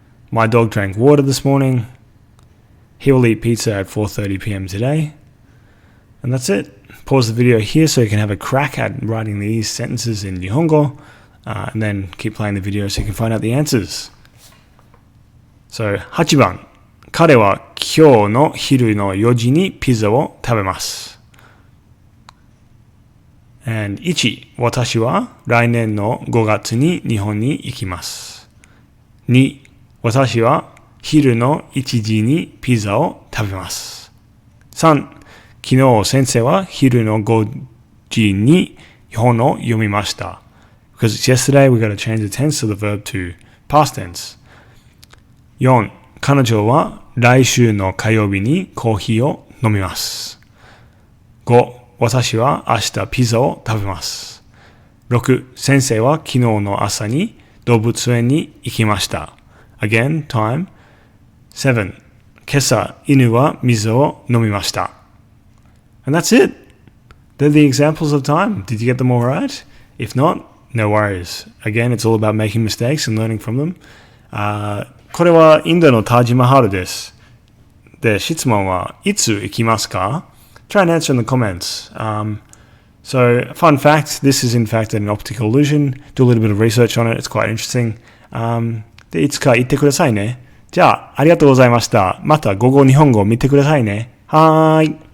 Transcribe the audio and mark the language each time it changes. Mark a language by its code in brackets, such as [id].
[en] My dog drank water this morning. He will eat pizza at 4:30 p.m. today. And that's it. Pause the video here so you can have a crack at writing these sentences in Nihongo. And then keep playing the video so you can find out the answers. So, 8番. [ja] 彼は今日の昼の4時にピザを食べます。 [en] And 1. [ja] 私は来年の5月に日本に行きます。 [en] 2. [ja] 私は昼の1時にピザを食べます。 [en] 3. [ja] 昨日先生は昼の5時に本を読みました。 [en] Because it's yesterday, we've got to change the tense of the verb to past tense. 4. [ja] 彼女は来週の火曜日にコーヒーを飲みます。 [en] 5. [ja] 私は明日ピザを食べます。 [en] 6. [ja] 先生は昨日の朝に動物園に行きました。 [en] Again, time. 7. [ja] 今朝犬は水を飲みました。 [en] And that's it. They're the examples of time. Did you get them all right? If not, no worries. Again, it's all about making mistakes and learning from them. [ja] これはインドのタージマハルです。で、質問はいつ行きますか? [en] Try and answer in the comments. So, fun fact, this is in fact an optical illusion. Do a little bit of research on it. It's quite interesting. [ja] で、いつか行ってくださいね。じゃあ、ありがとうございました。また午後日本語を見てくださいね。はーい。